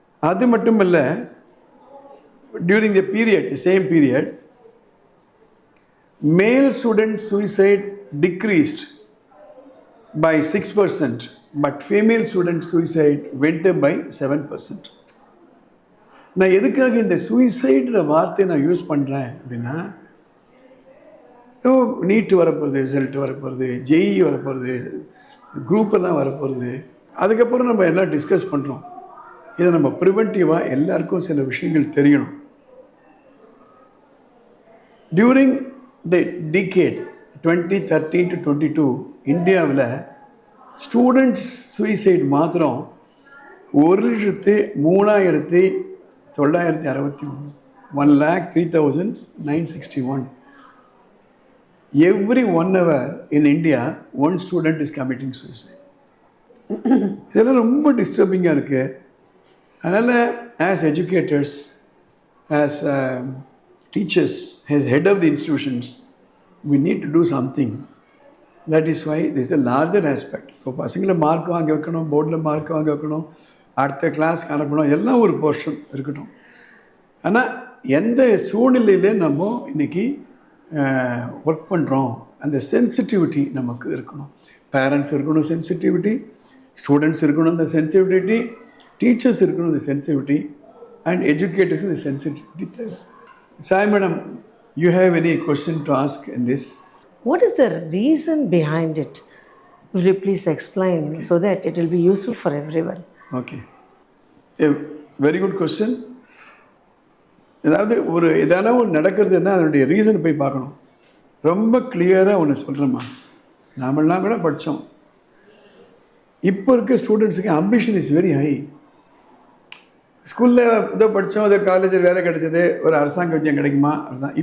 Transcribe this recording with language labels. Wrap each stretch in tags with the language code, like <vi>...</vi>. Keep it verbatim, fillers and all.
<ta>அது மட்டும் இல்லை,</ta> <en>during the period, the same period, male student suicide decreased by six percent, but female student suicide went up by seven percent.</en> <ta>நான் எதுக்காக இந்த சூசைடுன்ற வார்த்தையை நான் யூஸ் பண்ணுறேன் அப்படின்னா, ஸோ நீட்டு வரப்போகிறது, ரிசல்ட் வரப்போகிறது, ஜெஇ வரப்போகிறது, குரூப்பெல்லாம் வரப்போகிறது. அதுக்கப்புறம் நம்ம எல்லாம் டிஸ்கஸ் பண்ணுறோம். இதை நம்ம ப்ரிவென்டிவாக எல்லாருக்கும் சில விஷயங்கள் தெரியணும்.</ta> <en>during the decade twenty thirteen to twenty two</en> <ta>இந்தியாவில் ஸ்டூடெண்ட்ஸ் சூசைட் மாத்திரம் ஒரு லட்சத்து மூணாயிரத்தி தொள்ளாயிரத்தி அறுபத்தி ஒன்று</ta> <en>One lakh three thousand nine sixty one every one hour in India one student is committing suicide.</en> <ta>இதெல்லாம் ரொம்ப டிஸ்டர்பிங்காக இருக்குது. அதனால்</ta> <en>As educators, as teachers, as head of the institutions, we need to do something. That is why this is the larger aspect.</en> <ta>இப்போ பசங்களை mark வாங்க வைக்கணும், போர்டில் மார்க் வாங்க வைக்கணும், அடுத்த கிளாஸ்க்கு அனுப்பணும், எல்லாம் ஒரு போர்ஷன் இருக்கட்டும். ஆனால் எந்த சூழ்நிலையிலே நம்ம இன்றைக்கி ஒர்க் பண்ணுறோம், அந்த சென்சிட்டிவிட்டி நமக்கு இருக்கணும். பேரண்ட்ஸ் இருக்கணும் சென்சிட்டிவிட்டி, ஸ்டூடெண்ட்ஸ் இருக்கணும் அந்த சென்சிட்டிவிட்டி, டீச்சர்ஸ் இருக்கணும் இந்த சென்சிட்டிவிட்டி, அண்ட் எஜுகேட்டர்ஸ் இந்த சென்சிட்டிவிட்டி தேவை.</ta> <en>Sai madam, you have any question to ask in this? What is the reason behind it? Will you please explain, okay, so that it will be useful for everyone? Okay. A very good question.</en> <ta>ஏதாவது ஒரு எதான ஒன்று நடக்கிறதுன்னா அதனுடைய reason போய் பார்க்கணும். ரொம்ப கிளியராக ஒன்று சொல்கிறேம்மா, நாமெல்லாம் கூட படித்தோம். இப்போ இருக்க ஸ்டூடெண்ட்ஸுக்கு</ta> <en>Ambition is very high.</en> <ta>ஸ்கூலில் ஏதோ படித்தோம், ஏதோ காலேஜில் வேலை கிடைச்சது, ஒரு அரசாங்க விஜயம் கிடைக்குமா அதுதான்.</ta>